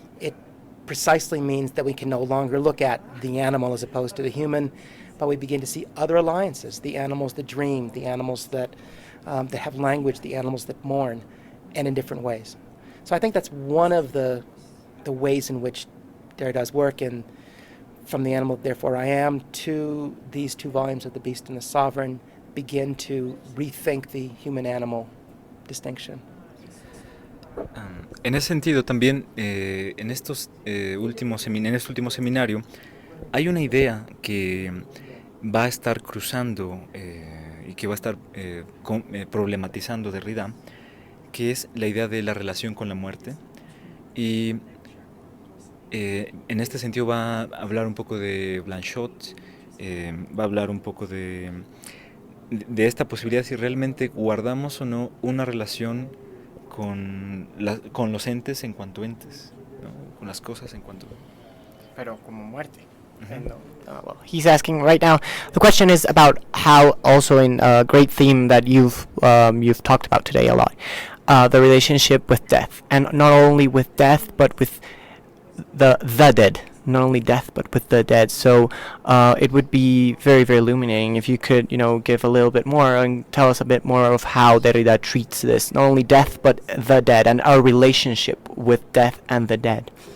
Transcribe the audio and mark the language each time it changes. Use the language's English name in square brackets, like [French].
[English] It precisely means that we can no longer look at the animal as opposed to the human, but we begin to see other alliances: the animals that dream, the animals that have language, the animals that mourn, and in different ways. So I think that's one of the ways in which Derrida's work, and from The Animal, Therefore I Am, to these two volumes of The Beast and the Sovereign, begin to rethink the human-animal distinction. [Spanish] En ese sentido también, en este último seminario, hay una idea que va a estar cruzando y que va a estar problematizando Derrida, que es la idea de la relación con la muerte. Y en este sentido va a hablar un poco de Blanchot, va a hablar un poco de esta posibilidad si realmente guardamos o no una relación con los entes en cuanto entes, ¿no? Con las cosas en cuanto... Pero como muerte. [English] Well, he's asking right now. The question is about how, also in a great theme that you've talked about today a lot, the relationship with death, and not only with death, but with the dead. Not only death, but with the dead. So it would be very, very illuminating if you could, give a little bit more and tell us a bit more of how Derrida treats this, not only death, but the dead, and our relationship with death and the dead.